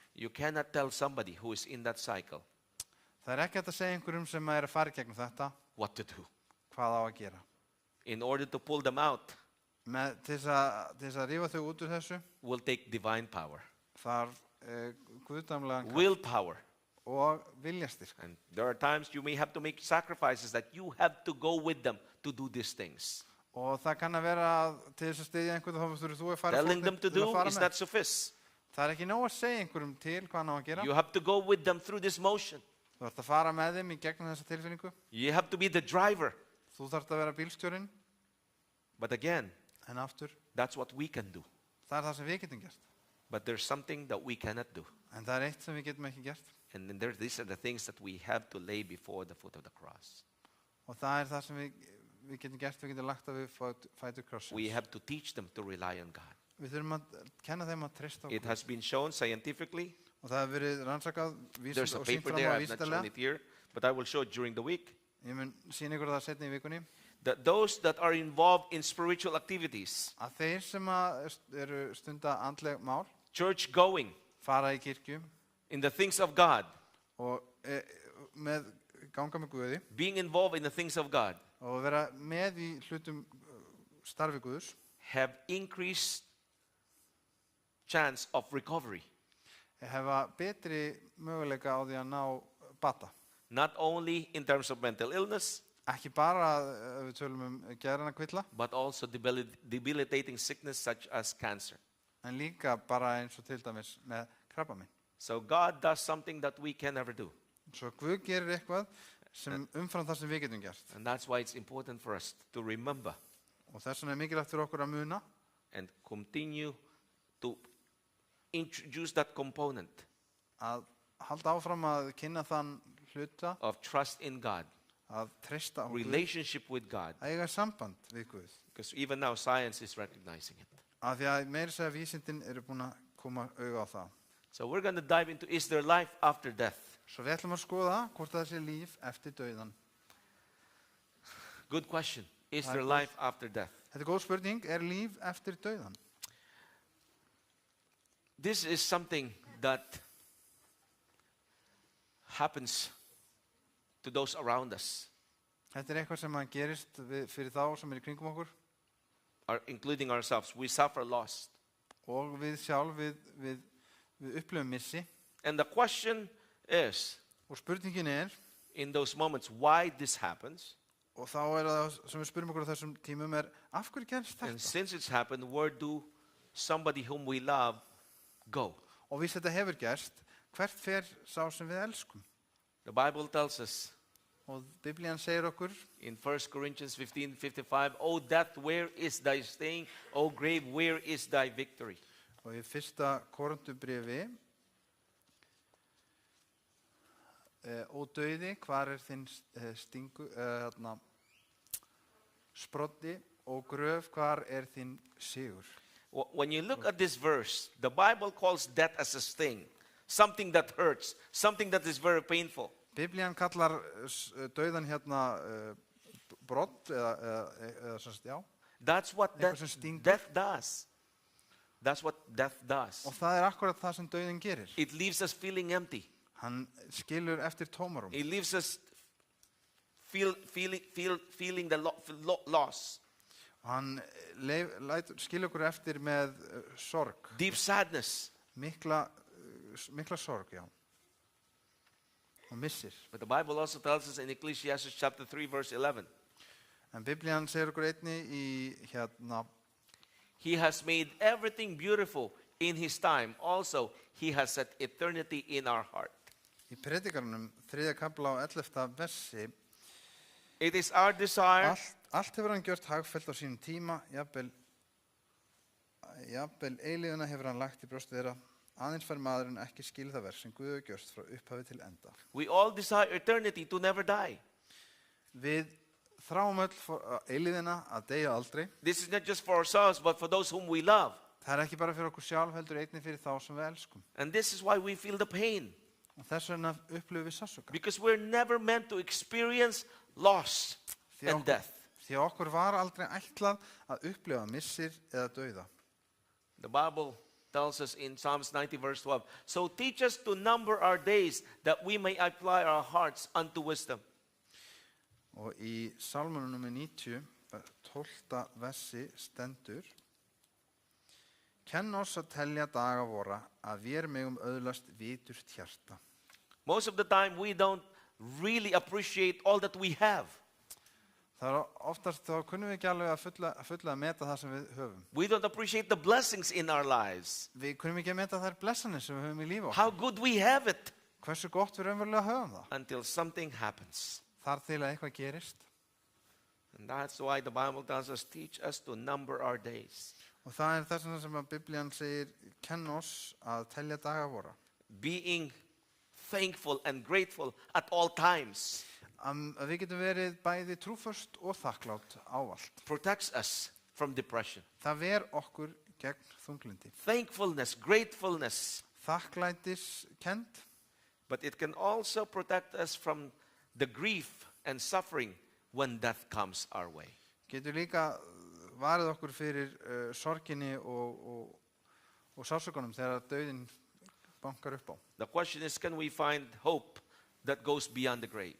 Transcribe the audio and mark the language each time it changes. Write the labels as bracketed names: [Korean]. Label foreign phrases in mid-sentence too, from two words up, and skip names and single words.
[English] You cannot tell somebody who is in that cycle [Icelandic] Það ekki hægt að segja einhverjum sem að fara í gegnum þetta [English] what to do. [Icelandic] hvað á að gera. [English] In order to pull them out [Icelandic] Til þess að rífa þau út úr þessu, [English] will take divine power, [Icelandic] þarf guðdæmlegan kraft [English] willpower. [Icelandic] og viljastyrk. [English] And there are times you may have to make sacrifices that you have to go with them to do these things. [Icelandic] Og það kann að vera að til þess að styðja einhvern þá þurfir þú að fara [English] Telling them to [Icelandic] til að [English] do [Icelandic] fara [English] is [Icelandic] með. [English] not suffice. [Icelandic] Það er ekki nóg að segja einhverjum til hvað hann á að gera. [English] You have to go with them through this motion. [Icelandic] Þú þarft að fara með þeim í gegnum þessa tilfinningu. [English] You have to be the driver. [Icelandic] Þú þarft að vera bílstjórinn. [English] But again, [Icelandic] En aftur, [English] that's what we can do. [Icelandic] það er það sem við getum gert. [English] But there's something that we cannot do. [Icelandic] En það er eitt sem við getum ekki gert. [English] And then these are the things that we have to lay before the foot of the cross. [Icelandic] Og það er það sem við getum gert. Við getum lagt að við fætur krossins. [English] We have to teach them to rely on God. [Icelandic] Við þurfum að kenna þeim að treysta á [English] It [Icelandic] Guð. [English] has been shown scientifically. [Icelandic] Og það hefur verið rannsakað [English] There's a [Icelandic] og sýnt [English] paper [Icelandic] fram [English] there, [Icelandic] á [English] I've not shown [Icelandic] vísindalega. [English] it here, but I will show it during the week. [Icelandic] Ég mun sýna ykkur það setna í vikunni. [English] That those that are involved in spiritual activities, [Icelandic] Að þeir sem eru stunda andleg mál, [English] church going, [Icelandic] fara í kirkju [English] in the things of God, [Icelandic] og ganga með Guði [English] being involved in the things of God, [Icelandic] og vera með í hlutum starfi Guðs, [English] have increased chance of recovery. [Icelandic] hefa betri möguleika á því að ná bata. [English] Not only in terms of mental illness, [Icelandic] Ekki bara ef við tölum geðræna kvilla, [English] but also debilitating sickness such as cancer. [Icelandic] en líka bara eins og til dæmis með krabbamein. [English] So God does something that we can never do. [Icelandic] Svo Guð gerir eitthvað sem umfram það sem við getum gert. [English] And that's why it's important for us to remember [Icelandic] Og þess vegna mikilvægt fyrir okkur að muna [English] and continue to introduce that component. [Icelandic] að halda áfram að kynna þann hluta [English] of trust in God, [Icelandic] að treysta á Guð, [English] relationship with God, [Icelandic] að eiga samband við Guð. [English] because even now science is recognizing it. [Icelandic] Af því að meira segja vísindin eru búin að koma auga á það. [English] So we're going to dive into, is there life after death? [Icelandic] Svo við ætlum að skoða hvort það sé líf eftir dauðan. [English] Good question. Is there life after death? [Icelandic] Þetta er góð spurning, er líf eftir dauðan? [English] This is something that happens to those around us, [Icelandic] Þetta er eitthvað sem að gerist fyrir þá sem er í kringum okkur [English] including ourselves. We suffer loss. [Icelandic] og við sjálf, við upplifum missi. [English] And the question is, [Icelandic] Og spurningin er, [English] in those moments, why this happens. [Icelandic] og þá er það sem við spyrum okkur á þessum tímum er, af hverju gerist [English] And [Icelandic] þetta? [English] since it's happened, where do somebody whom we love go? [Icelandic] Og hvis þetta hefur gerst, hvert fer sá sem við elskum? [English] The Bible tells us [Icelandic] Og Biblían segir okkur [English] in 1 Corinthians 15:55, O death, where is thy sting? O grave, where is thy victory? [Icelandic] og í fyrsta Korintubréfi og dauði, hvar er þinn sproddi og gröf, hvar er þinn sigur? [English] When you look at this verse, the Bible calls death as a sting, something that hurts, something that is very painful. [Icelandic] Biblían kallar dauðan brodd eða sem sagt, já. [English] That's what [Icelandic] Eitthvað sem stingur. [English] death does. That's what death does. [Icelandic] Og það er akkurat það sem dauðin gerir. [English] It leaves us feeling empty. [Icelandic] Hann skilur eftir tómarum. [English] It leaves us feeling the loss, [Icelandic] Og hann skilur okkur eftir með sorg. [English] deep sadness. [Icelandic] Mikla sorg, já. Og missir. [English] But the Bible also tells us in Ecclesiastes chapter 3, verse 11, En Biblían segir okkur einni í He has made everything beautiful in His time. Also, He has set eternity in our heart. [Icelandic] Í predikarunum, 3. kafla á 11. versi, It is our desire allt hefur hann gjört hagfellt á sínum tíma, jafnvel eilíðuna hefur hann lagt í brjóst þeirra, aðeins fær maðurinn ekki skilið það verk sem Guð hefur gjört frá upphafi til enda. [English] We all desire eternity to never die. [Icelandic] Við þráum öll eilíðina að deyja aldrei. [English] This is not just for ourselves, but for those whom we love. [Icelandic] Það er ekki bara fyrir okkur sjálf, heldur einnig fyrir þá sem við elskum. [English] And this is why we feel the pain. [Icelandic] Og þess vegna upplifum við sársauka. [English] Because we're never meant to experience loss and death. [Icelandic] Því að okkur var aldrei ætlað að upplifa missir eða dauða. [English] The Bible tells us in Psalms 90 verse 12, so teach us to number our days that we may apply our hearts unto wisdom. [Icelandic] Og í Sálmunum númer 90, 12. versi stendur, kenn oss að telja daga vora að vér megum öðlast viturt hjarta. [English] Most of the time we don't really appreciate all that we have. [Icelandic] Það er oftast þá kunnum við ekki alveg að fulla að meta það sem við höfum. [English] We don't appreciate the blessings in our lives. [Icelandic] Við kunnum ekki að meta þær blessanir sem við höfum í lífi okkar. [English] How good we have it [Icelandic] Hversu gott við raunverulega höfum það. [English] until something happens. [Icelandic] Þar til að eitthvað gerist. [English] And that's why the Bible tells us, teach us to number our days. [Icelandic] Og það er þess vegna sem að Biblían segir, kenn oss að telja daga vora. [English] Being thankful and grateful at all times [Icelandic] Að við getum verið bæði trúföst og þakklátt ávallt. [English] protects us from depression. [Icelandic] Það ver okkur gegn þunglindi. [English] Thankfulness, gratefulness, [Icelandic] Þakklætis kend, [English] but it can also protect us from the grief and suffering when death comes our way. [Icelandic] getur líka varið okkur fyrir sorginni og sársökunum þegar dauðinn bankar upp á. [English] The question is, can we find hope that goes beyond the grave?